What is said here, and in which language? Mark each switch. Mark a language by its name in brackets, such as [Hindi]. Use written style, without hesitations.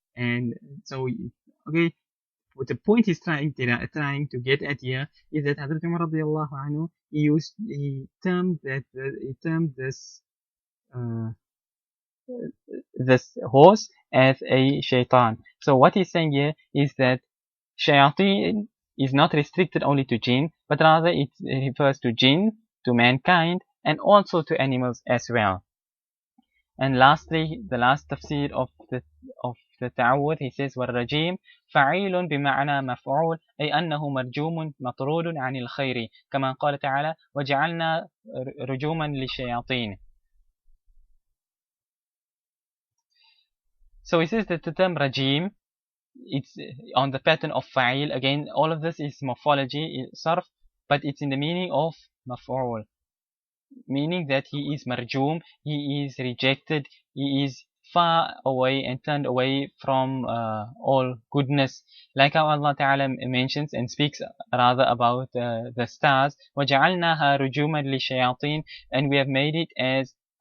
[English] And so, okay, what the point he's trying to get at here is that Hazrat Umar radiallahu anhu, he termed this horse as a shaitan. So what he's saying here is that shayateen is not restricted only to jinn, but rather it refers to jinn, to mankind, and also to animals as well. And lastly, the last tafsir of the ta'awwudh, he says [Arabic] والرجيم فعيل بمعنى مفعول أي أنه مرجوم مطرود عن الخير كما قال تعالى وجعلنا رجوما للشياطين. [English] So he says that the term rajim, it's on the pattern of fa'il. Again, all of this is morphology, sarf, but it's in the meaning of maf'ul, meaning that he is marjoom, he is rejected, he is far away and turned away from all goodness, like how Allah Ta'ala mentions and speaks rather about the stars, [Arabic] وَجَعَلْنَاهَا رُجُومًا لِلشَّيَاطِينَ, [English] and we have made it as